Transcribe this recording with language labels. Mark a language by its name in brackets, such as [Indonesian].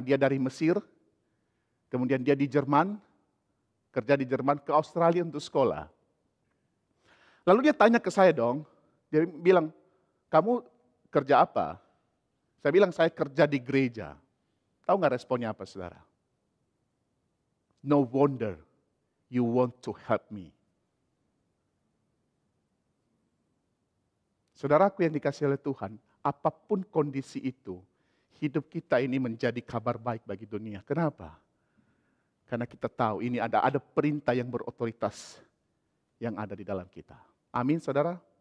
[Indonesian] Dia dari Mesir, kemudian dia di Jerman, kerja di Jerman, ke Australia untuk sekolah. Lalu dia tanya ke saya dong, dia bilang, kamu kerja apa? Saya bilang, saya kerja di gereja. Tahu nggak responnya apa, saudara? [English] No wonder you want to help me. [Indonesian] Saudaraku yang dikasihi oleh Tuhan, apapun kondisi itu, hidup kita ini menjadi kabar baik bagi dunia. Kenapa? Karena kita tahu ini ada perintah yang berotoritas yang ada di dalam kita. Amin, saudara.